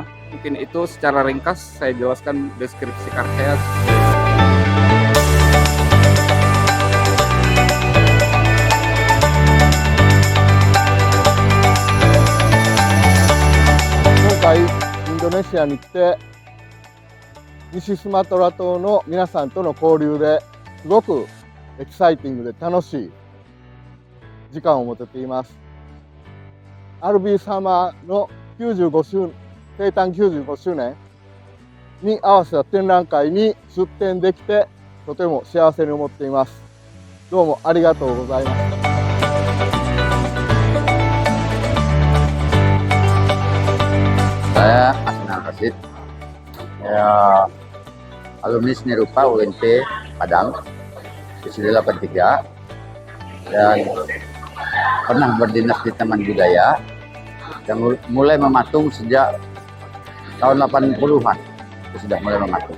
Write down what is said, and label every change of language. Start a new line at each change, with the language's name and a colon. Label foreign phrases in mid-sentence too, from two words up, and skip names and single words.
Indonesian: Mungkin itu secara ringkas saya jelaskan deskripsi karya.
Japanese: Indonesia に来て西スマトラ島の皆さんとの交流ですごくエキサイティングで楽しい時間を持てています。RB 様の生誕95周年に合わせた展覧会に出展できてとても幸せに思っています。どうもありがとうございます。
Indonesian: Saya Asnan Rasid, ya, alumni seni rupa UNT Padang, Wisuda 83, dan pernah berdinas di Taman Budaya, yang mulai mematung sejak tahun 80-an, sudah mulai mematung.